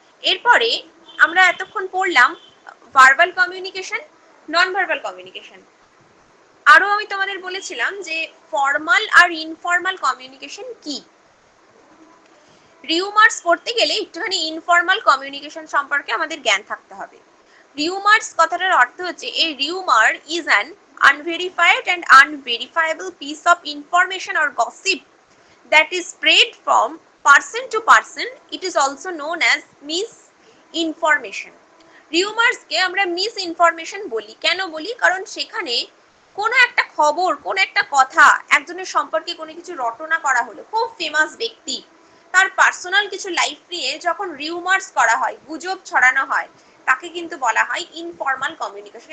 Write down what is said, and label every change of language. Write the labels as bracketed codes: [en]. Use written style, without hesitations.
[bn] এরপরে আমরা এতক্ষণ পড়লাম verbal communication, non verbal communication. আরো আমি তোমাদের বলেছিলাম যে ফর্মাল আর ইনফর্মাল কমিউনিকেশন কি। রিউমার্স করতে গেলে একটুখানি ইনফর্মাল কমিউনিকেশন সম্পর্কে আমাদের জ্ঞান থাকতে হবে। রিউমার্স কথাটার অর্থ হচ্ছে, [en] a rumor is an unverified and unverifiable piece of information or gossip that is spread from person to person. It is also known as misinformation. [bn] Rumours কে আমরা মিস ইনফরমেশন বলি। কেন বলি? কারণ সেখানে কোনো একটা খবর, কোন একটা কথা, একজনের সম্পর্কে কোনো কিছু রটনা করা হলো, খুব ফেমাস ব্যক্তি, তার পার্সোনাল কিছু লাইফ নিয়ে যখন রিউমার্স করা হয়, গুজব ছড়ানো হয়, তাকে কিন্তু বলা হয় ইনফর্মাল কমিউনিকেশন।